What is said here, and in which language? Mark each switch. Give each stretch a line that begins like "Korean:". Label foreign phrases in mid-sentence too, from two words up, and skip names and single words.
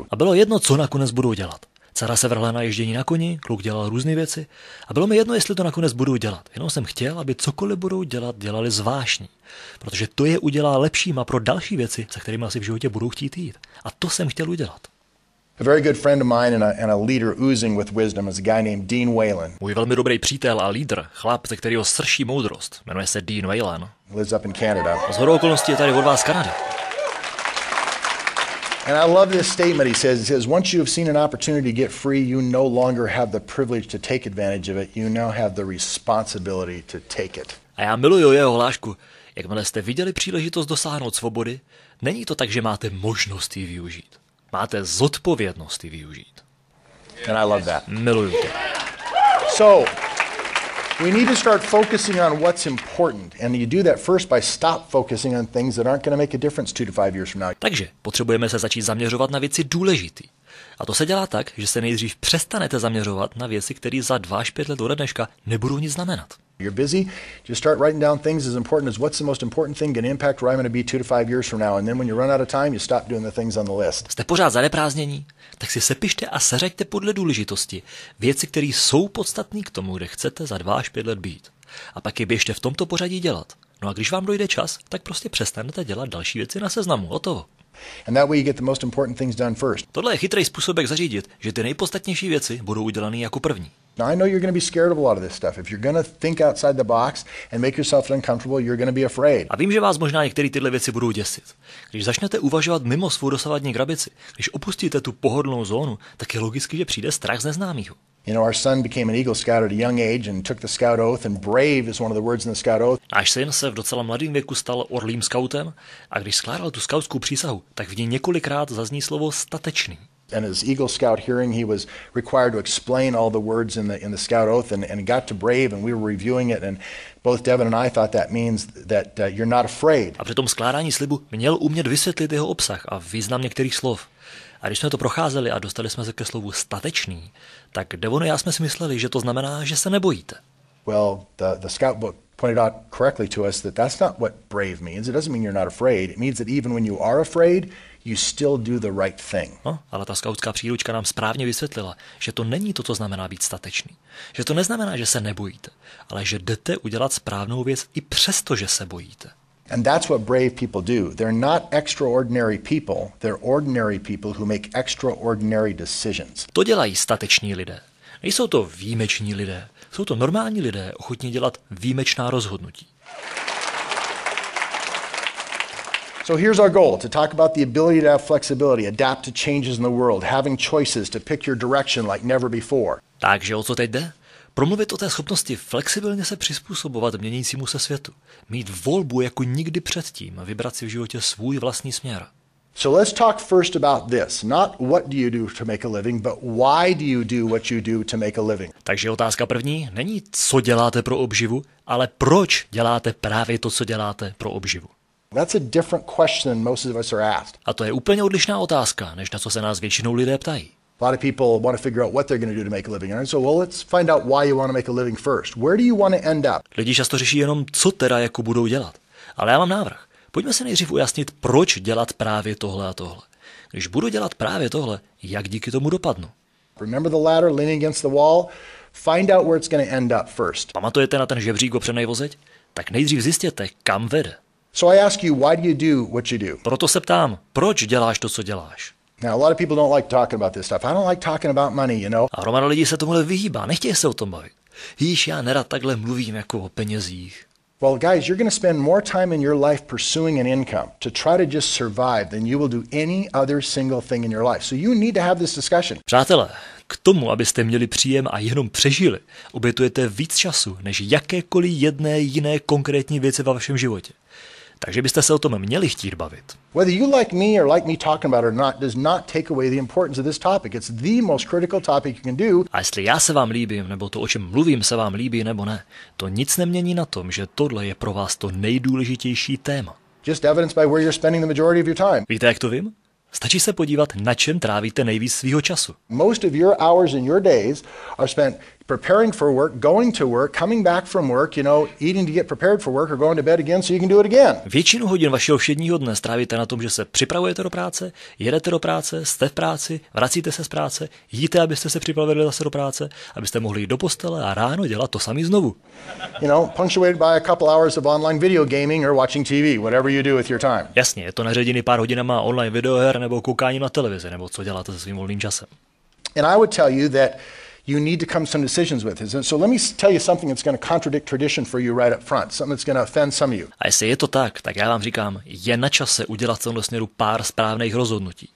Czech: A bylo jedno, co nakonec budou dělat. Dcera se vrhla na ježdění na koni, kluk dělal různé věci a bylo mi jedno, jestli to nakonec budou dělat. Jenom jsem chtěl, aby cokoliv budou dělat, dělali s vášní. Protože to je udělá lepšíma pro další věci, se kterými asi v životě budou chtít jít. A to jsem chtěl udělat.
English: A very good friend of mine and a leader oozing with wisdom is a guy named Dean Whalen.
Czech: Můj velmi dobrý přítel a lídr, chlap, ze kterého srší moudrost, jmenuje se Dean Whalen.
English: Lives up in Canada.
Czech: A shodou okolností je tady od vás z Kanady.
English: And I love this statement. He says, once you have seen an opportunity to get free, you no longer have the privilege to take advantage of it. You now have the responsibility to take it.
Czech: A já miluju jeho hlášku. Jakmile jste viděli příležitost dosáhnout svobody, není to tak, že máte možnost ji využít. Máte zodpovědnost ji využít.
English: And I love that.
Czech: Miluju to.
English: So, we need to start focusing on what's important. And you do that first by stop focusing on things that aren't going to make a difference 2 to 5 years from now.
Czech: Takže potřebujeme se začít zaměřovat na věci důležité. A to se dělá tak, že se nejdřív přestanete zaměřovat na věci, které za 2 až 5 let ode dneška nebudou nic znamenat.
English: You're busy, just start writing down things as important as what's the most important thing going to impact where I'm going to be 2 to 5 years from now. And then when you run out of time, you stop doing the things on the list.
Czech: Jste pořád zaneprázdnění? Tak si sepište a seřaďte podle důležitosti věci, které jsou podstatné k tomu, kde chcete za 2 až 5 let být. A pak je běžte v tomto pořadí dělat. No a když vám dojde čas, tak prostě přestanete dělat další věci na seznamu. Hotovo.
English: And that way you get the most important things done first.
Czech: Tohle je chytrý způsob, jak zařídit, že ty nejpodstatnější věci budou udělané jako první.
English: Now I know you're going to be scared of a lot of this stuff. If you're going to think outside the box and make yourself uncomfortable, you're going to be afraid.
Czech: A vím, že vás možná některé tyhle věci budou děsit. Když začnete uvažovat mimo svou dosavadní krabici, když opustíte tu pohodlnou zónu, tak je logicky, že přijde strach z neznámého.
English: You know, our son became an Eagle Scout at a young age and took the Scout oath, and brave is one of the words in the Scout oath.
Czech: Náš syn se v docela mladém věku stal orlým skautem a když skládal tu skautskou přísahu, tak v ní několikrát zazní slovo statečný.
English: And his Eagle Scout hearing, he was required to explain all the words in the Scout oath, and got to brave, and we were reviewing it, and both Devin and I thought that means that you're not afraid.
Czech: A při tom skládání slibu měl umět vysvětlit jeho obsah a význam některých slov. A když jsme to procházeli a dostali jsme se ke slovu statečný, tak Devon a já jsme si mysleli, že to znamená, že se nebojíte.
English: Well, the Scout book pointed out correctly to us that that's not what brave means. It doesn't mean you're not afraid. It means that even when you are afraid, you still do the right thing.
Czech: No, ale ta skautská příručka nám správně vysvětlila, že to není to, co znamená být statečný. Že to neznamená, že se nebojíte, ale že jdete udělat správnou věc i přesto, že se bojíte.
English: And that's what brave people do. They're not extraordinary people. They're ordinary people who make extraordinary decisions.
Czech: To dělají stateční lidé. Nejsou to výjimeční lidé. Jsou to normální lidé, ochotní dělat výjimečná rozhodnutí.
English: So here's our goal, to talk about the ability to have flexibility, adapt to changes in the world, having choices to pick your direction like never before.
Czech: Takže o co teď jde? Promluvit o té schopnosti flexibilně se přizpůsobovat měnícímu se světu. Mít volbu jako nikdy předtím a vybrat si v životě svůj vlastní směr.
English: So let's talk first about this. Not what do you do to make a living, but why do you do what you do to make a living.
Czech: Takže otázka první není, co děláte pro obživu, ale proč děláte právě to, co děláte pro obživu.
English: That's a different question than most of us are asked.
Czech: A to je úplně odlišná otázka, než na co se nás většinou lidé ptají.
English: A lot of people want to figure out what they're going to do to make a living. And so, well, let's find out why you want to make a living first. Where do you want to end up?
Czech: Lidi často řeší jenom, co teda jako budou dělat. Ale já mám návrh. Pojďme se nejdřív ujasnit, proč dělat právě tohle a tohle. Když budu dělat právě tohle, jak díky tomu dopadnu?
English: Remember the ladder leaning against the wall? Find out where it's going to end up first.
Czech: Pamatujete na ten žebřík opřenej vozeď? Tak nejdřív zjistěte, kam vede.
English: So I ask you, why do you do what you do?
Czech: Proto se ptám, proč děláš to, co děláš?
English: Now, a lot of people don't like talking about this stuff. I don't like talking about money, you know.
Czech: A hromada lidí se tomuhle vyhýbá, nechtějí se o tom bavit. Jíž, já nerad takhle mluvím jako o penězích.
English: Well, guys, you're going to spend more time in your life pursuing an income to try to just survive than you will do any other single thing in your life. So you need to have this discussion.
Czech: Přátelé, K tomu, abyste měli příjem a jenom přežili, obětujete víc času než jakékoliv jedné jiné konkrétní věci ve vašem životě. Takže byste se o tom měli chtít bavit.
English: Whether you like me or like me talking about it or not does not take away the importance of this topic. It's the most critical topic you can do.
Czech: A jestli já se vám líbím, nebo to, o čem mluvím, se vám líbí, nebo ne, to nic nemění na tom, že tohle je pro vás to nejdůležitější téma.
English: Just evidenced by where you're spending the majority of your time.
Czech: Víte, jak to vím? Stačí se podívat, na čem trávíte nejvíc svýho času.
English: Most of your hours in your days are spent preparing for work, going to work, coming back from work, eating to get prepared for work or going to bed again so you can do it again.
Czech: Většinu hodin vašeho všedního dne strávíte na tom, že se připravujete do práce, jedete do práce, jste v práci, vracíte se z práce, jíte, abyste se připravili zase do práce, abyste mohli jít do postele a ráno dělat to samý znovu.
English: Punctuated by a couple hours of online video gaming or watching TV, whatever you do with your time.
Czech: Jasně, je to naředěný pár hodinama online videoher nebo koukáním na televizi, nebo co děláte se svým volným časem.
English: And I would tell you that you need to come to some decisions with it. So let me tell you something that's going to contradict tradition for you right up front, something that's going to offend some of you.
Czech: A jestli je to tak já vám říkám, je na čase udělat v tomto směru pár správných rozhodnutí.